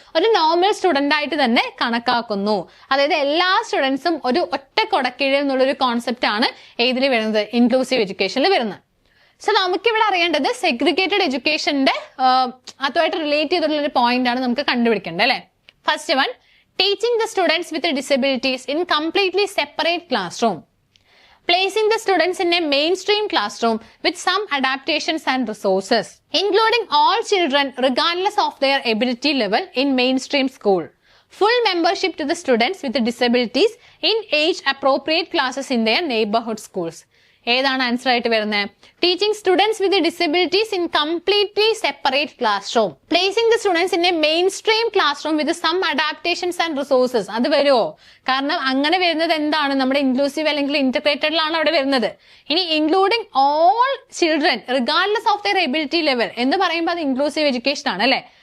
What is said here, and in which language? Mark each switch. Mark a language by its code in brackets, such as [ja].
[ml] ഒരു normal student ആയിട്ട് തന്നെ കണക്കാക്കുന്നു. അതായത് എല്ലാ സ്റ്റുഡൻസും ഒരു ഒറ്റ കൊടക്കീഴിൽ എന്നുള്ളൊരു കോൺസെപ്റ്റ് ആണ് ഏതിൽ വരുന്നത്? ഇൻക്ലൂസീവ് എഡ്യൂക്കേഷനിൽ വരുന്നത്. സോ നമുക്കിവിടെ അറിയേണ്ടത് സെഗ്രിഗേറ്റഡ് എഡ്യൂക്കേഷന്റെ അതുമായിട്ട് റിലേറ്റ് ചെയ്തിട്ടുള്ള ഒരു പോയിന്റ് ആണ് നമുക്ക് കണ്ടുപിടിക്കേണ്ടത് അല്ലെ. [en] First one, teaching the students with disabilities in completely separate classroom. Placing the students in a mainstream classroom with some adaptations and resources, including all children regardless of their ability level in mainstream school. Full membership to the students with disabilities in age appropriate classes in their neighborhood schools. [ml] ഏതാണ് answer ആയിട്ട് വരുന്നത്? [en] Teaching students with disabilities in completely separate class room. Placing the students in a main stream class room with some adaptations and resources. [ml] അത് വരുമോ? കാരണം അങ്ങനെ വരുന്നത് എന്താണ്? നമ്മുടെ ഇൻക്ലൂസീവ് അല്ലെങ്കിൽ ഇന്റഗ്രേറ്റഡിലാണ് അവിടെ വരുന്നത്. ഇനി [en] including all children regardless of their ability level [ml] എന്ന് പറയുമ്പോൾ അത് ഇൻക്ലൂസീവ് എഡ്യൂക്കേഷൻ ആണ് അല്ലെ.